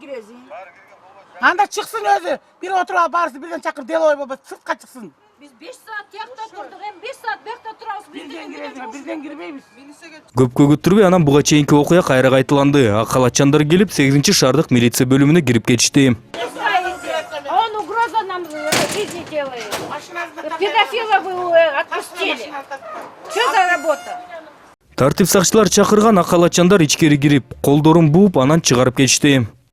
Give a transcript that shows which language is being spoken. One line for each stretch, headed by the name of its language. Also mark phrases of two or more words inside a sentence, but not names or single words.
Kyrgyz: Анда чыксын өзү. Бир отуруп алып барысы бирден чакыр, деловой болбосо сыртка чыксын. Биз 5 саат тиякта турдук, эми 5 саат бuyакта турабыз. Бирден кирбейбиз. Көпкө күттүрбөй анан буга чейинки окуя кайра кайталанды. Ак халатчандар келип 8 шаардык милиция бөлүмүнө кирип кетишти.
Russian: Он угроза нам жизни делает. Педофила вы отпустили. Что за работа?
Kyrgyz: Тартип сакчылар чакырган ак халатчандар ичкери кирип, колдорун бууп анан чыгарып кетишти.